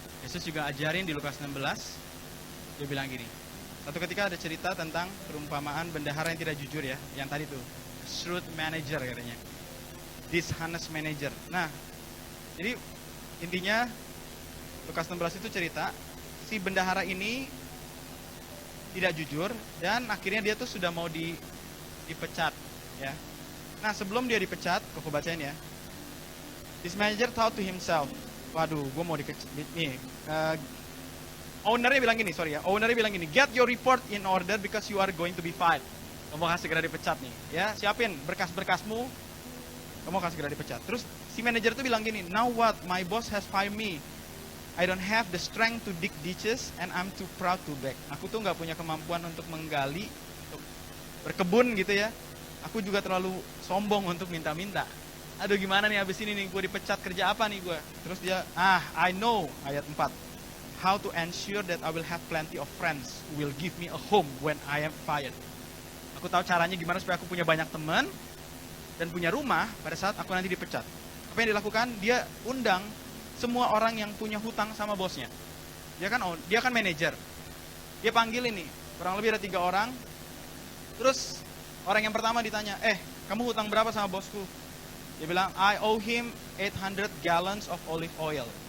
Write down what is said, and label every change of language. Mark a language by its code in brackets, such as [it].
[id] Yesus juga ajarin di Lukas 16, dia bilang gini, satu ketika ada cerita tentang perumpamaan bendahara yang tidak jujur ya, yang tadi tuh, [en] shrewd manager [id] katanya, [en] dishonest manager. [id] Nah, jadi intinya Lukas 16 itu cerita, si bendahara ini tidak jujur dan akhirnya dia tuh sudah mau dipecat ya. Nah sebelum dia dipecat, aku bacain ya. [en] This manager thought to himself, [id] waduh gue mau nih. Ownernya bilang gini, [en] get your report in order because you are going to be fired. [id] Kamu akan segera dipecat nih ya, siapin berkas-berkasmu, kamu akan segera dipecat. Terus si manajer tuh bilang gini, [en] now what, my boss has fired me. I don't have the strength to dig ditches and I'm too proud to beg. [id] Aku tuh gak punya kemampuan untuk menggali, untuk berkebun gitu ya. Aku juga terlalu sombong untuk minta-minta. Aduh gimana nih abis ini nih, gue dipecat, kerja apa nih gue? Terus dia, [en] I know, [id] ayat 4. [en] How to ensure that I will have plenty of friends who will give me a home when I am fired. [id] Aku tahu caranya gimana supaya aku punya banyak teman dan punya rumah pada saat aku nanti dipecat. Apa yang dilakukan? Dia undang semua orang yang punya hutang sama bosnya. Dia kan manajer. Dia panggil ini, kurang lebih ada 3 orang. Terus orang yang pertama ditanya, kamu hutang berapa sama bosku? Dia bilang, [en] I owe him 800 gallons of olive oil.